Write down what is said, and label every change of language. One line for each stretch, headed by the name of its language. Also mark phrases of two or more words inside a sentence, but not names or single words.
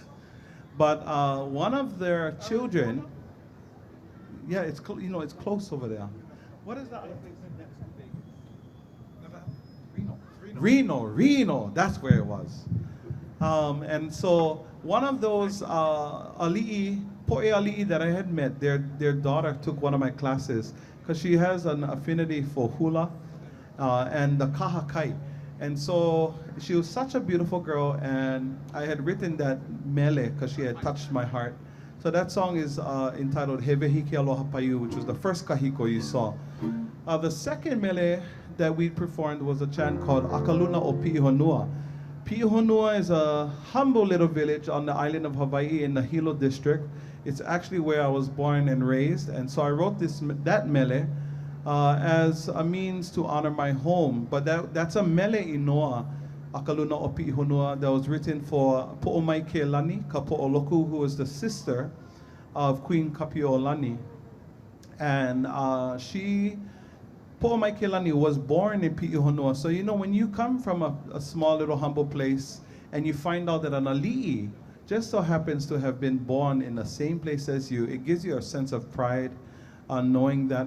English: But one of their children, yeah, it's it's close over there. What is that other place next to Vegas? Reno, that's where it was. And so one of those ali'i,
Hawaiian: po'e ali'i
English: that I had met, their daughter took one of my classes because she has an affinity for hula and the kahakai. And so she was such a beautiful girl, and I had written that mele because she had touched my heart. So that song is entitled Hevehi Ke Aloha Paiu, which was the first kahiko you saw. The second mele that we performed was a chant called Akaluna o Pi'ihonua. Pi'ihonua is a humble little village on the island of Hawaii in the Hilo district. It's actually where I was born and raised, and so I wrote that mele as a means to honor my home. But that's a
Hawaiian: mele inoa,
English: Akaluna o Pi'ihonua, that was written for Po'omaikealani, ka Po'oloku, who was the sister of Queen Kapi'olani. And Po'omaikealani was born in Pi'ihonua. So when you come from a small little humble place and you find out that an ali'i just so happens to have been born in the same place as you, it gives you a sense of pride knowing that.